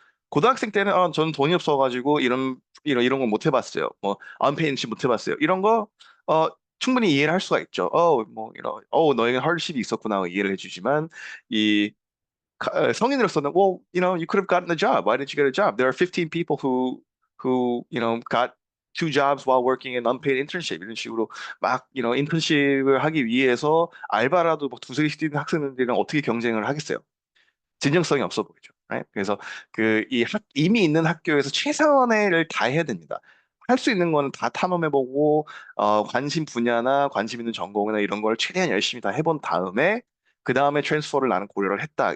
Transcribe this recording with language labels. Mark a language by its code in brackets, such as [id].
[ko] 고등학생 때는 저는 돈이 없어가지고 이런 거 못 해봤어요. 뭐 언페인시 못 해봤어요. 이런 거 충분히 이해를 할 수가 있죠. 뭐 이런 너에게 헐십이 있었구나 이해를 해주지만 이 성인으로서는 [en] you could have gotten a job. Why didn't you get a job? There are 15 people who got two jobs while working an unpaid internship. [ko] 이런 식으로 막, 인턴십을 하기 위해서 알바라도 뭐 두세 개씩 뛰는 학생들이랑 어떻게 경쟁을 하겠어요? 진정성이 없어 보이죠. right? 그래서 이미 있는 학교에서 최선을 다해야 됩니다. 할 수 있는 거는 다 탐험해보고 관심 분야나 관심 있는 전공이나 이런 걸 최대한 열심히 다 해본 다음에 그 다음에 트랜스퍼를 나는 고려를 했다.